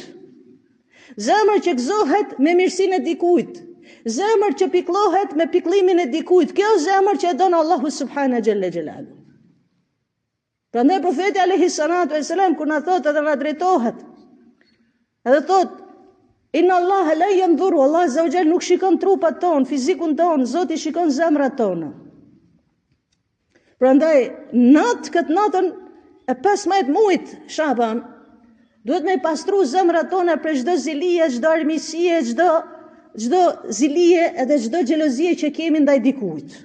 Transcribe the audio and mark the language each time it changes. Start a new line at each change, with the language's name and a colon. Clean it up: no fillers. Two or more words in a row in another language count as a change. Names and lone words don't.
Albanian: Zemër që gëzohet me mirësinë e dikujt. Zemër që pikëllohet me pikëllimin e dikujt. Kjo zemër që e don Allahu
Arabic: سبحانه جل جلاله.
Albanian: Prandaj profeti
Arabic: عليه الصلاة والسلام
Albanian: kur na thotë edhe na drejtohet. Edhe thotë
Arabic: إن الله لا ينظر, الله عز وجل
Albanian: nuk shikon trupat ton, fizikun ton, Zoti shikon zemrat tona. Prandaj këtë natën e 15 muajit Shaban duhet me pastru zemrat tona për çdo zilije, çdo armiqësie, çdo zilije edhe çdo xhelozie që kemi ndaj dikujt.